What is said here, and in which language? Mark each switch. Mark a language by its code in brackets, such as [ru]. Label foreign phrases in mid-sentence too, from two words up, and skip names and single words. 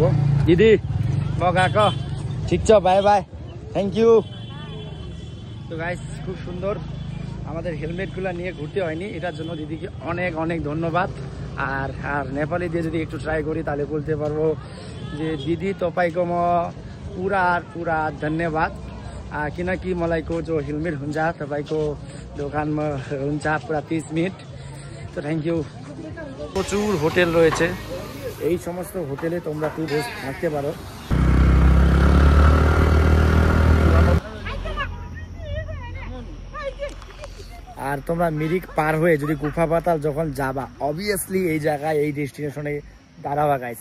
[bn] দিদি মগাক, ঠিক চ, বাই বাই, [en] thank you. [bn] তো গাইস খুব সুন্দর, আমাদের হেলমেটগুলো নিয়ে ঘুরতে হয়নি, এটার জন্য দিদিকে অনেক অনেক ধন্যবাদ। আর আর নেপালি দিয়ে যদি একটু ট্রাই করি তাহলে বলতে পারবো যে [ne] দিदी तपाईँको म पुरा धन्यवाद, किनकि मलाईको जो हेलमेट हुन्छ तपाईँको दोकानमा हुन्छ पुरा 30 मिनट। [en] তো thank you। [bn] প্রচুর হোটেল রয়েছে, এই সমস্ত হোটেলে তোমরা 2 ডেজ থাকতে পারো। আর তোমরা মিরিক পার হয়ে যদি গুফা পাতাল যখন যাবা, অবভিয়াসলি এই জায়গায়, এই ডেস্টিনেশনে দাঁড়াবা গাইস।